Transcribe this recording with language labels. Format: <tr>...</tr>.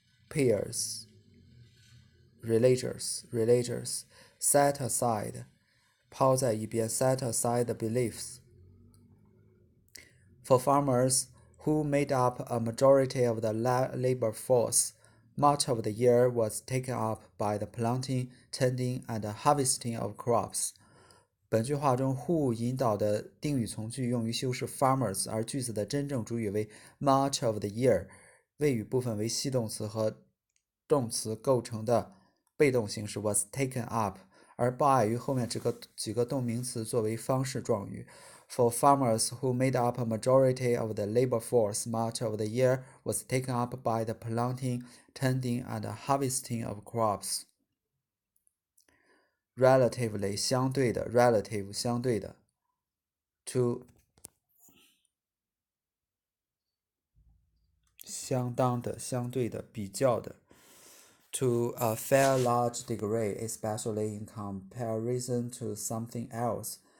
<en>Peers, religious, set aside,</en> <zh>抛在一边</zh> <en>set aside the beliefs. For farmers who made up a majority of the labor force, much of the year was taken up by the planting, tending, and harvesting of crops.</en> <zh>本句话中 who 引导的定语从句用于修饰 farmers， 而句子的真正主语为</zh> <en>much of the year，</en> <zh>谓语部分为系动词和动词构成的被动形式</zh> <en>was taken up，</en> <zh>而by于后面几个动名词作为方式状语。</zh> <en>For farmers who made up a majority of the labor force, much of the year was taken up by the planting, tending, and harvesting of crops. Relatively</en> <zh>相对的</zh> <en>relative 相对的 to</en> <zh>相当的相对的比较的</zh> <en>to a fair large degree, especially in comparison to something else.</en>